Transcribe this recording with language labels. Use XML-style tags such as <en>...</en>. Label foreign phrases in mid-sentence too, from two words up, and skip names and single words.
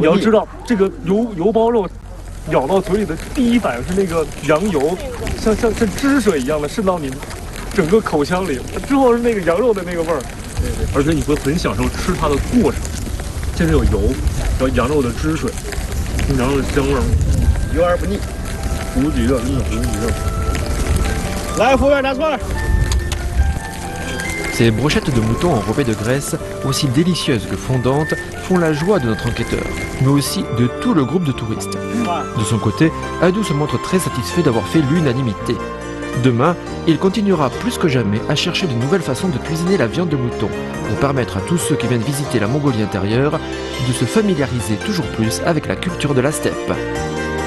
<zh>你要知道，这个油包肉咬到嘴里的第一反应是那个羊油，像汁水一样的渗到你整个口腔里，之后是那个羊肉的那个味儿。对对，而且你会很享受吃它的过程。这是有油，然后羊肉的汁水，羊肉的香味儿。油而不腻，无敌的，真的无敌的。来，服务员拿串。</zh> <fr>Ces brochettes de mouton enrobées de graisse, aussi délicieuses que fondantes, font la joie de notre enquêteur, mais aussi de tout le groupe de touristes. De son côté, Adou se montre très satisfait d'avoir fait l'unanimité. Demain, il continuera plus que jamais à chercher de nouvelles façons de cuisiner la viande de mouton, pour permettre à tous ceux qui viennent visiter la Mongolie intérieure de se familiariser toujours plus avec la culture de la steppe.</fr>